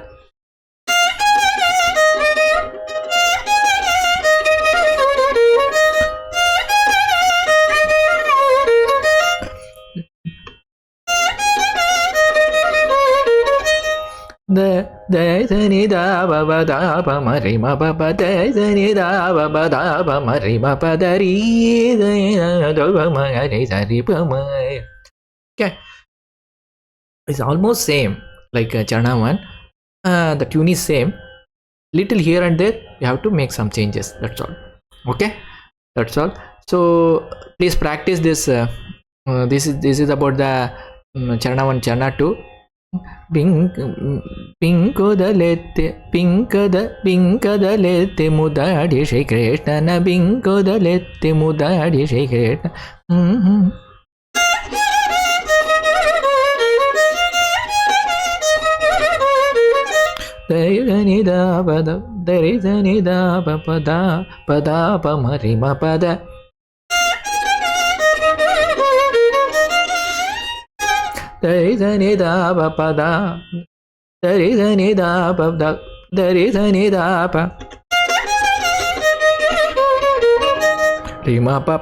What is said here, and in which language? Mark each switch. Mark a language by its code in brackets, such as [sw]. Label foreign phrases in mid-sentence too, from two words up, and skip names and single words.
[kn] ದ ನಿ ದ ವ ಪ ದ ಪ ಮ ರಿ ಮ ಪ ಪ ದ ನಿ ದ ವ ಪ ದ ಪ ಮ ರಿ ಮ ಪ ದ ರಿ ದ ದ ಪ ಮ ರಿ ಸ ರಿ ಪ ಮ. [en] Okay, it's almost same like Charna 1. The tune is same, little here and there you have to make some changes, that's all. Okay, that's all. So please practice this. This is about the Charna 1, Charna 2. [kn] ಪಿಂಕದಲೆತ್ತೆ ಮುದಾಡಿ ಶ್ರೀಕೃಷ್ಣನ ಬಿಂಕದಲೆತ್ತೆ ಮುದಾಡಿ ಶ್ರೀಕೃಷ್ಣ. ದರಿದ ಪದ ದರಿದ ಪದ ಪದ ಪ ಮರಿ ಮ ಪದ ದರಿದ ಪದ ದರಿದ ಪದ ದರಿದ ಪ ರಿಮ ಪಾಪ.